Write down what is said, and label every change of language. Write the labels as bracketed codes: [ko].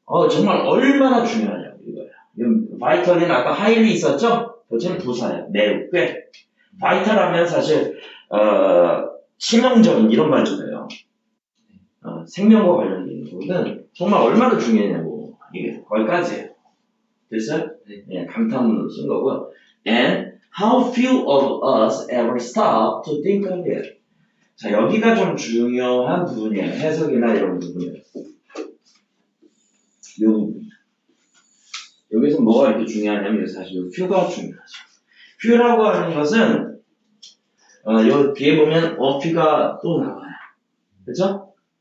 [ko] 정말 얼마나 중요하냐고, 이거야. vital은 아까 highly 있었죠? 도대체 부사예요. 매우, 꽤. vital 하면 사실, 치명적인 이런 말도 돼요. 생명과 관련된 있는 거는 정말 얼마나 중요하냐고. 이게 거기까지예요. 됐어요? 네. 감탄문으로 쓴 거고요. [en] And how few of us ever stop to think of it. [ko] 자, 여기가 좀 중요한 부분이에요. 해석이나 이런 부분이에요. 이 부분. 여기서 뭐가 이렇게 중요하냐면 사실 이 few가 중요하죠. few라고 하는 것은 여기 뒤에 보면 a few가 또 나와요. 그죠?